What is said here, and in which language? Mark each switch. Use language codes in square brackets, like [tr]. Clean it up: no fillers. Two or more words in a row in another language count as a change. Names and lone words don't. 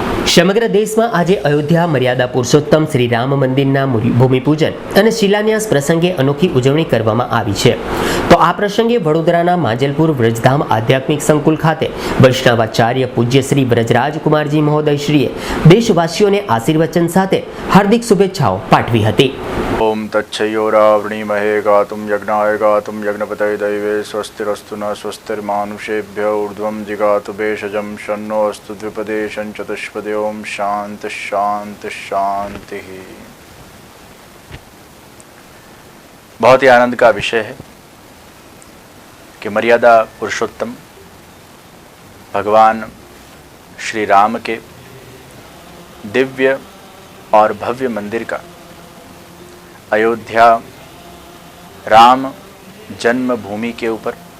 [gu] સમગ્ર દેશમાં આજે અયોધ્યા મર્યાદા પુરુષોત્તમ શ્રી રામ મંદિરના ભૂમિપૂજન અને શિલાન્યાસ પ્રસંગે અનોખી ઉજવણી કરવામાં આવી છે। તો આ પ્રસંગે વડોદરાના માંજલપુર વ્રજધામ આધ્યાત્મિક સંકુલ ખાતે વૈષ્ણવાચાર્ય પૂજ્ય શ્રી વ્રજરાજકુમારજી મહોદયશ્રીએ દેશવાસીઓને આશીર્વચન સાથે હાર્દિક શુભેચ્છાઓ પાઠવી હતી। [sa] ओम तच्छयोरावृणीमहे गातुं यज्ञाय गातुं यज्ञपतये दैवे स्वस्तिरस्तु न स्वस्तिर्मानुषेभ्य ऊर्ध्वं जिगातु भेषजं शन्नो अस्तु द्विपदे शञ्चतुष्पदे। ओम शांति शांति शांति। [hi] बहुत ही आनंद का विषय है कि मर्यादा पुरुषोत्तम भगवान श्री राम के दिव्य और भव्य मंदिर का अयोध्या राम जन्मभूमि के ऊपर